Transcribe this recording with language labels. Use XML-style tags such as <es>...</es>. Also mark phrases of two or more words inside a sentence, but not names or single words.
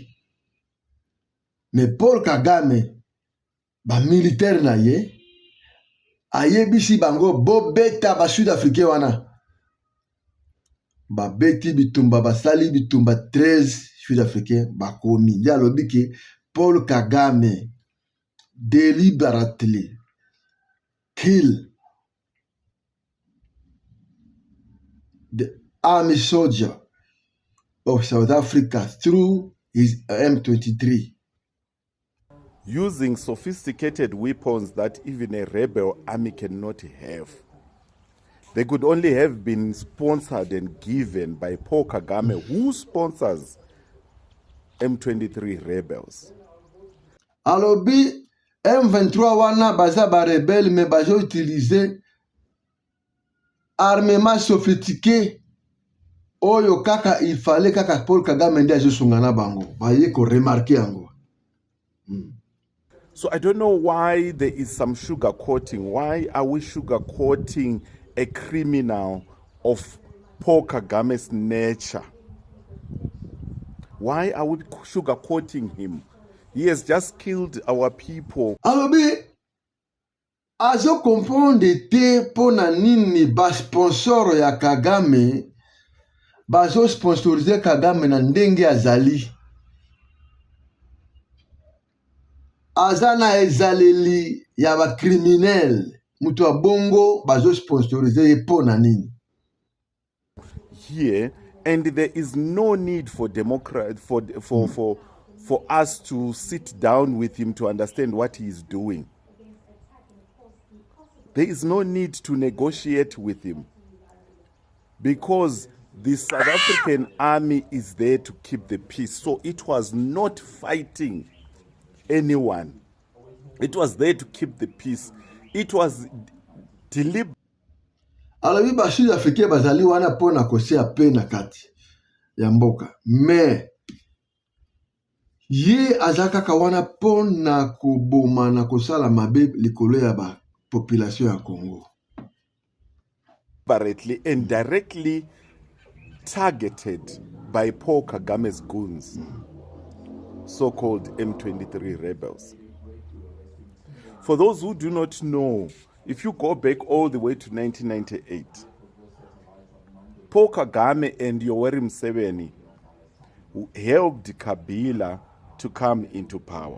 <ln>Mais Paul Kagame ba militaire na ye ayebisi bango bobeta ba Sud-Africain wana babeti bitumba basali bitumba 13 Sud-Africain bakomi. Ya lobi ke</ln> <en>Paul Kagame deliberately kill the army soldier of South Africa through his M23. Using sophisticated weapons that even a rebel army cannot have. They could only have been sponsored and given by Paul Kagame, who sponsors M23 rebels.</en> <ln>Alobi M23 wana baza ba rebelle mais bazo utiliser</ln> <fr>armement sophistiqué.</fr> <ln>Oyo kaka</ln> <fr>il fallait</fr> <ln>kaka Paul Kagame ndi azosungana bango. Baye ko remarquer yango.</ln> <en>So I don't know why there is some sugar coating. Why are we sugar coating a criminal of Paul Kagame's nature? Why are we sugar coating him? He has just killed our people.</en> <ln>Alobi azo comprendre te pona nini ba sponsor ya Kagame bazo sponsoriser Kagame na ndenge azali. Azana ezaleli ya ba criminel mutu wa bongo bazo sponsoriser pona nini.</ln> <en>Here, and there is no need for for us to sit down with him to understand what he is doing. There is no need to negotiate with him because the South African army is there to keep the peace. So it was not fighting anyone. It was there to keep the peace. It was deliberate.</en> <ln>Alobi ba Sud-Africain bazali wana pona kosia pe na kati ya mboka. Mais ye azaka kawana pona koboma na kosala mabe likolo ya ba population ya Congo.</ln> <en>Deliberately and directly targeted by Paul Kagame's goons, so-called M23 rebels. For those who do not know, if you go back all the way to 1998, Paul Kagame and Yoweri Museveni helped Kabila to come into power.</en>